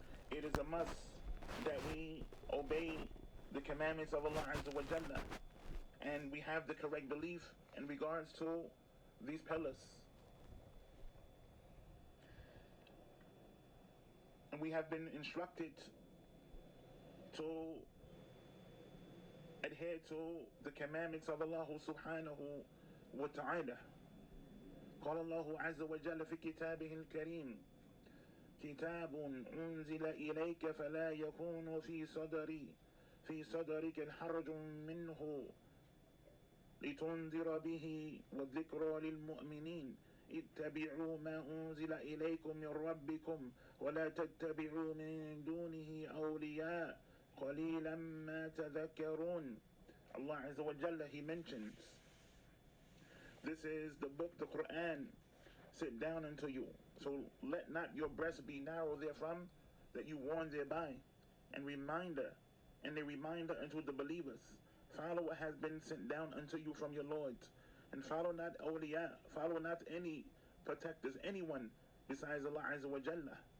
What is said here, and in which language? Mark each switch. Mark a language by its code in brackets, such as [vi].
[en] It is a must that we obey the commandments of Allah Azza wa Jalla, and we have the correct belief in regards to these pillars. And we have been instructed to adhere to the commandments of Allah subhanahu wa ta'ala. [ar] قال الله عز وجل في كتابه الكريم: كتاب أنزل إليك فلا يكون في صدرك الحرج منه لتنذر به والذكرى للمؤمنين اتبعوا ما أنزل إليكم من ربكم ولا تتبعوا من دونه أولياء قليلا ما تذكرون. [en] Allah Azza wa Jalla, He mentions, this is the book, the Quran, sit down unto you. So let not your breast be narrow therefrom, that you warn thereby, and a reminder unto the believers. Follow what has been sent down unto you from your Lord, and follow not awliya, follow not any protectors, anyone besides Allah Azza wa Jalla.